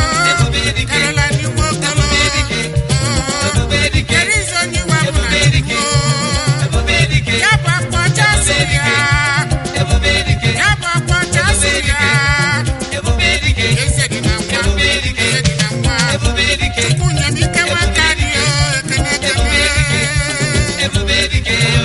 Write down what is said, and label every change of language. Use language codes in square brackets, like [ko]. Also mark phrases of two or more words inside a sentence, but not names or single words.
[ig] Ebube dike. Karịla ndị nwoke. Ebube dike. Ebube dike. [en] There is only one Ebube man. dike. Ebube dike. [ig] Ya bụ akpọcha si ya. Ebube dike. Ya bụ akpọcha si ya. Ebube dike. Eze dị na nwa. Ebube dike. Eze dị na nwa. Ebube dike. Chukwu nye m ike Ebube nwata dị dike. o, ekene Ebube dike. ekene. Ebube dike.